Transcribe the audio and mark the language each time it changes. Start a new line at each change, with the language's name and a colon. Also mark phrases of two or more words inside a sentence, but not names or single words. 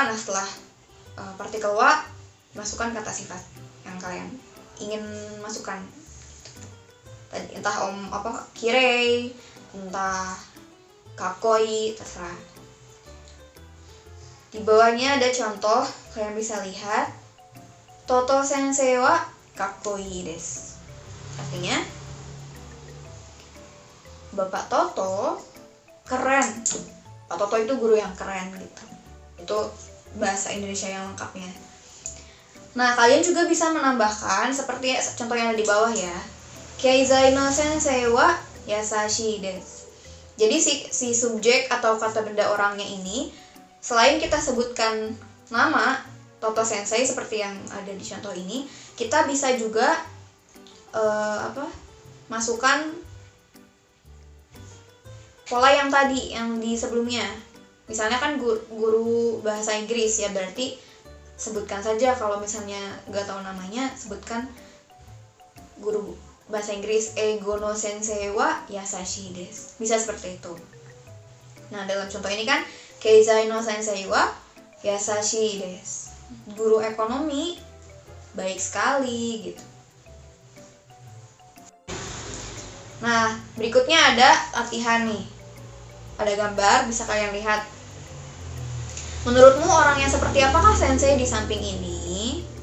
Indonesian: Nah, setelah partikel wa, masukkan kata sifat yang kalian ingin masukkan. Entah kirei, entah kakoi, terserah. Di bawahnya ada contoh, kalian bisa lihat.
Japanese: トト先生はかっこいいです.
Indonesian: Artinya, Bapak Toto keren. Pak Toto itu guru yang keren gitu. Itu bahasa Indonesia yang lengkapnya. Nah, kalian juga bisa menambahkan seperti contoh yang ada di bawah ya.
Japanese: 経済の先生は優しいです.
Indonesian: Jadi si subjek atau kata benda orangnya ini, selain kita sebutkan nama Toto Sensei seperti yang ada di contoh ini, kita bisa juga masukkan pola yang tadi, yang di sebelumnya. Misalnya kan guru bahasa Inggris ya, berarti sebutkan saja kalau misalnya nggak tahu namanya, sebutkan guru bahasa Inggris
Japanese: 英語の先生は優しいです.
Indonesian: Bisa seperti itu. Nah, dalam contoh ini kan
Japanese: 経済の先生は優しいです.
Indonesian: Guru ekonomi baik sekali gitu. Nah, berikutnya ada latihan nih. Ada gambar, bisa kalian lihat. Menurutmu orang yang seperti apakah sensei di samping ini?